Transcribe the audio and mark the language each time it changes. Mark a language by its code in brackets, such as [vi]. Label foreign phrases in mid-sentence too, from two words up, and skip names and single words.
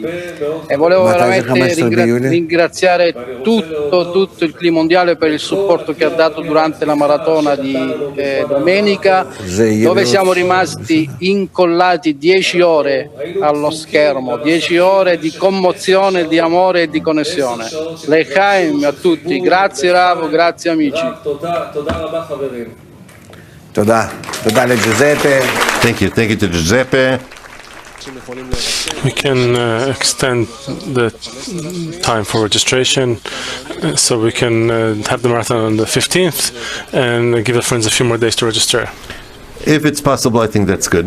[it] E volevo veramente ringraziare tutto il Cli Mondiale per il supporto che ha dato durante la maratona di domenica, dove siamo rimasti incollati 10 ore allo schermo, 10 ore di commozione, di amore e di connessione. L'Echaim a tutti, grazie Rav, grazie amici. [he] תודה. תודה לג'וזפה. [en] Thank you to Giuseppe. We can extend the time for registration, so we can have the marathon on the 15th and give the friends a few more days to register. If it's possible, I think that's good.